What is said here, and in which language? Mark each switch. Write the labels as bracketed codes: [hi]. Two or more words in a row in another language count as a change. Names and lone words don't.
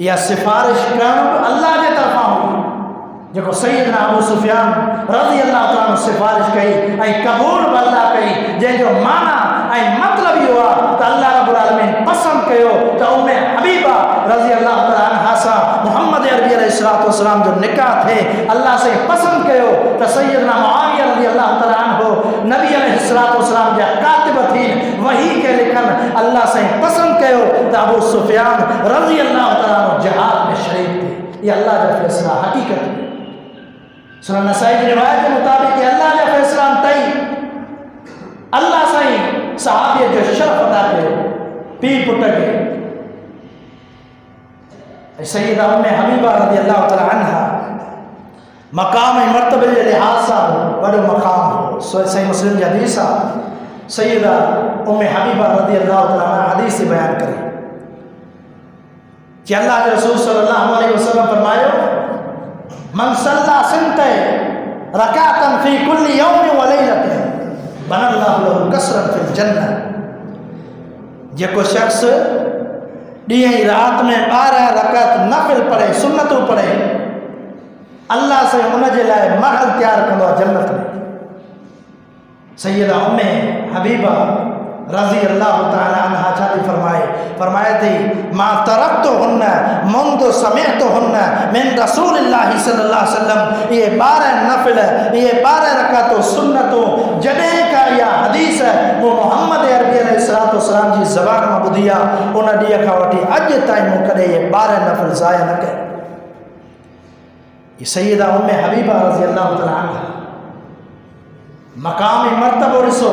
[sd] इहा सिफारिश करणु अल्लाह जे तरफ़ां हुई, जेको सैयदना अबू सुफियान [ar] رضي الله تعالى [sd] सिफारिश कई ऐं क़बूल बि अल्लाह कई, जंहिंजो माना ऐं मतिलबु इहो आहे त अल्लाह [ar] رب العالمين [sd] पसंदि कयो त उम्मे हबीबा [ar] رضي الله تعالى عنها [sd] सां मुहम्मद अरबी [ar] عليه الصلاة والسلام [sd] जो निकाह थिए। अल्लाह से पसंद कयो त सैयदना मुआविया [ar] رضي الله تعالى عنه [sd] नबी [ar] عليه الصلاة والسلام [sd] जा कातिब थियनि, वही के लिखनि। अल्लाह से पसंद कयो त अबू सुफियान [ar] رضي الله تعالى [sd] जिहाद में शरीक थिए। ये अल्लाह जा फैसला हकीकत में सुनन नसाई [ur] کی روایت کے مطابق [sd] अल्लाह जा फैसला तई अल्लाह साईं सहाबी जो शर्फ अदा कयो पी पुट के। सैयदा उम्मे हबीबा [ar] رضي الله تعالى عنها [sd] मकाम ऐं मर्तबे जे लिहाज़ सां वॾो मक़ाम हो। सही मुस्लिम जी हदीस आहे। सैयदा उम्मे हबीबा [ar] رضي الله تعالى عنها [sd] हदीस बयान करे कि अल्लाह के रसूल [ar] صلى الله عليه وسلم [sd] फरमायो [ar] من صلى ثنتي ركعة في كل يوم وليلة بنى الله له قصرا في الجنة, [sd] जेको शख्स ॾींहं ई रात में 12 रकात नफ़िल पढ़े, सुन्नतूं पढ़े, अल्लाह से उनजे लाइ महल तैयार कंदो आहे जन्नत में। सैयदा उम्मे हबीबा [ar] رضي الله تعالى عنها [sd] छा थी फरमाए थी [ar] ما تركتهن منذ سمعتهن من رسول الله صلى الله عليه وسلم, [sd] ये 12 नफ़िल, ये 12 रकातूं सुन्नतूं जॾहिं का इहा हदीस मूं मुहम्मद अरबी [ar] عليه الصلاة والسلام [sd] जी ज़बान मां ॿुधी आहे, उन ॾींहं खां वठी अॼु ताईं मूं कॾहिं इहे 12 नफ़िल ज़ाया न कया। ये सैयदा उम्मे हबीबा [ar] رضي الله تعالى عنها [sd] मक़ाम मर्तबो ॾिसो।